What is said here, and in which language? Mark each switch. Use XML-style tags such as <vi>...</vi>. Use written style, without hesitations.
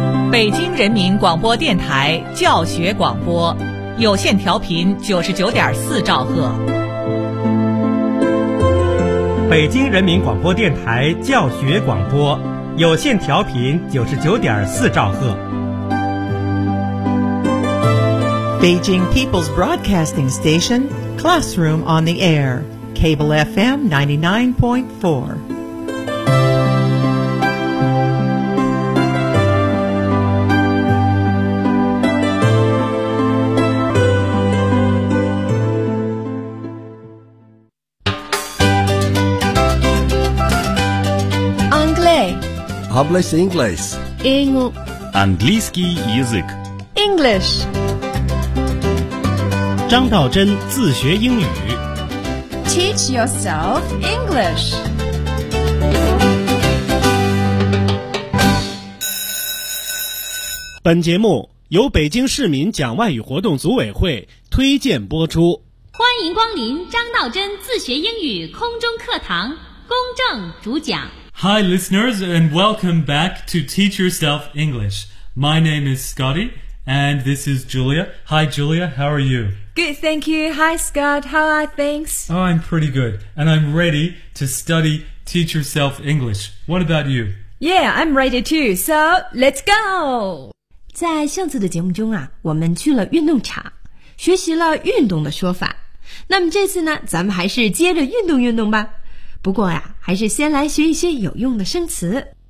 <zh>北京人民广播电台教学广播，有线调频99.4兆赫。北京人民广播电台教学广播，有线调频99.4兆赫。</zh> <en>Beijing People's Broadcasting Station, Classroom on the Air, Cable FM 99.4.</en> <fr>Anglais.</fr> <es>Hablas inglés.</es> <ru>Английский язык.</ru> <en>English.</en> <zh>张道真自学英语</zh> <en>Teach yourself English.</en> <zh>本节目由北京市民讲外语活动组委会推荐播出。欢迎光临张道真自学英语空中课堂，公正主讲。</zh> <en>Hi listeners and welcome back to Teach Yourself English. My name is Scotty and this is Julia. Hi Julia, how are youGood, thank you. Hi, Scott. How are things? Oh, I'm pretty good. And I'm ready to study Teach Yourself English. What about you? Yeah, I'm ready too. So, let's go!</en> <zh>在上次的节目中啊，我们去了运动场，学习了运动的说法。那么这次呢，咱们还是接着运动运动吧。不过呀，还是先来学一些有用的生词。</zh>